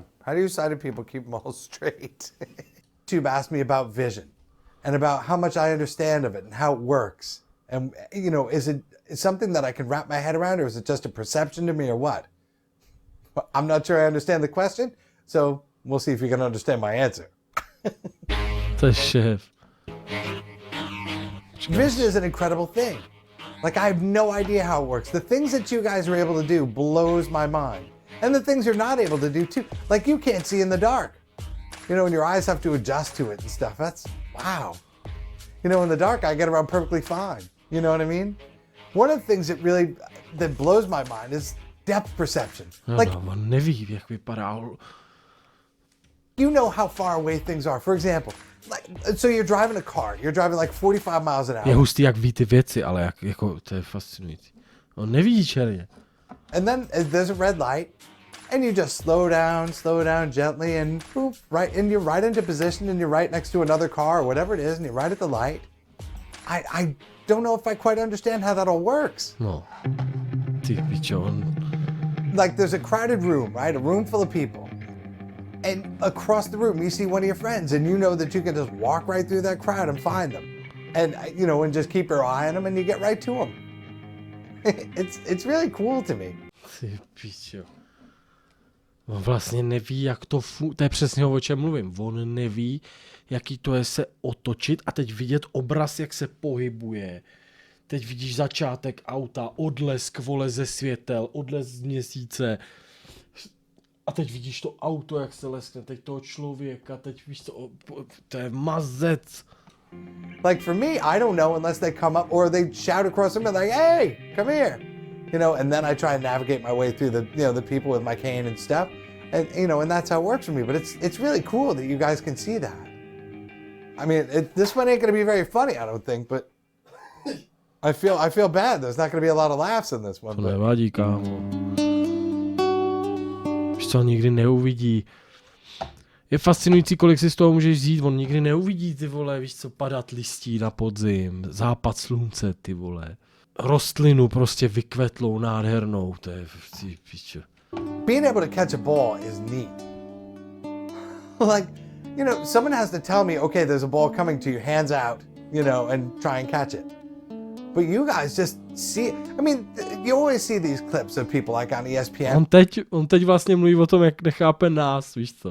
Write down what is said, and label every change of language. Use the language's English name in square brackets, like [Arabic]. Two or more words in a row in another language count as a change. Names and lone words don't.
[English] How do you sighted people keep them all straight? You've asked me about vision and about how much I understand of it and how it works. And, you know, is it something that I can wrap my head around, or is it just a perception to me, or what? I'm not sure I understand the question, so we'll see if you can understand my answer. [Czech] To je šéf. [English] Vision is an incredible thing. Like, I have no idea how it works. The things that you guys are able to do blows my mind. And the things you're not able to do too. Like, you can't see in the dark. You know, and your eyes have to adjust to it and stuff. That's, wow. You know, in the dark, I get around perfectly fine. You know what I mean? One of the things that blows my mind is depth perception. Like, [Czech] on neví, jak vypadá. [English] You know how far away things are. For example, so you're driving a car. You're driving like 45 miles an hour. [Czech] Je hustý, jak ví ty věci, ale jako to je fascinující. On nevidí černě. [English] And then there's a red light. And you just slow down gently, and boop, and you're right into position, and you're right next to another car or whatever it is, and you're right at the light. I don't know if I quite understand how that all works. [Czech] No. Ty pičo, [English] Like, there's a crowded room, right? A room full of people. And across the room, you see one of your friends, and you know that you can just walk right through that crowd and find them. And, you know, and just keep your eye on them, and you get right to them. It's really cool to me. [Czech] Ty pičo. On vlastně neví, jak to to je přesně o čem mluvím. On neví, jaký to je se otočit a teď vidět obraz, jak se pohybuje. Teď vidíš začátek auta, odlesk, vole, ze světel, odlesk z měsíce. A teď vidíš to auto, jak se leskne, teď toho člověka, teď víš co, to je mazec. [English] Like, for me, I don't know unless they come up or they shout across the room like, hey, come here. You know, and then I try and navigate my way through the people with my cane and stuff. And, you know, and that's how it works for me. But it's really cool that you guys can see that. I mean, this one ain't going to be very funny, I don't think, but I feel bad. There's not going to be a lot of laughs in this one. [Czech] To nevadí, kámo. Víš co, nikdy neuvidí. Je fascinující, kolik si z toho můžeš vzít. On nikdy neuvidí, ty vole, víš co, padat listí na podzim, západ slunce, ty vole. Rostlinu prostě vykvetlou, nádhernou, to je, ty pičo. [English] being able to catch a ball is neat. Like, you know, someone has to tell me, okay, there's a ball coming to you, hands out, you know, and try and catch it. But you guys just see, I mean, you always see these clips of people like on ESPN. [Czech] On teď vlastně mluví o tom, jak nechápe nás, víš co.